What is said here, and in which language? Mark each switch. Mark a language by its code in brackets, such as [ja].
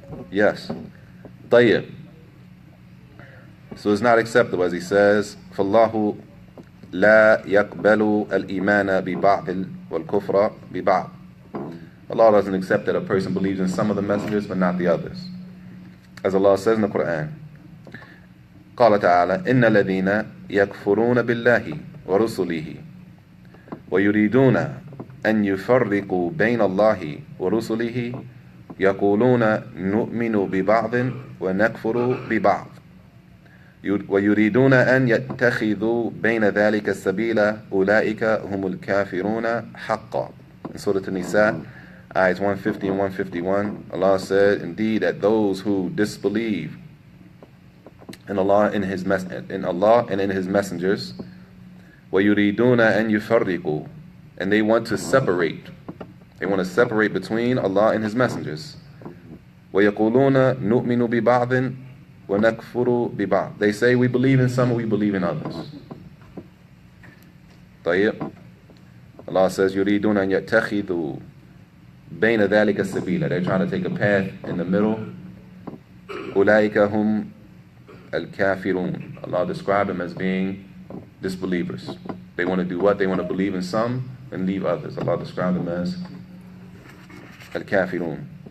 [en] Yes. [ar] طيب. [en] So it's not acceptable, as he says, [ar] فَاللَّهُ لَا يَقْبَلُ الْإِيمَانَ بِبَعْضِ وَالْكُفْرَ بِبَعْضِ. [en] Allah doesn't accept that a person believes in some of the messengers but not the others. As Allah says in the Quran, [ar] قال تعالى إن الذين يكفرون بالله ورسله ويريدون أن يفرقوا بين الله ورسله يقولون نؤمن ببعض ونكفر ببعض ويريدون أن يتخذوا بين ذلك السبيل أولئك هم الكافرون حقا. [en] In Surah An-Nisa, ayahs 150 and 151, Allah said, indeed, that those who disbelieve in Allah and in His messengers, [ar] وَيُرِيدُونَ أَن يُفَرِّقُوا, [en] and they want to separate. They want to separate between Allah and His messengers. [ar] وَيَقُولُونَ نُؤْمِنُ بِبَعْضٍ وَنَكْفُرُ بِبَعْضٍ. [en] They say we believe in some and we believe in others. [ar] طيب. [en] Allah says, [ar] يُرِيدُونَ أَن يَتَّخِذُوا بَيْنَ ذَلِكَ السَّبِيلَ. [en] They're trying to take a path in the middle. [ar] أُولَٰئِكَ هُمْ الْكَافِرُونَ. [en] Allah described them as being disbelievers. They want to do what? They want to believe in some and leave others. Allah described them as al-kafirun.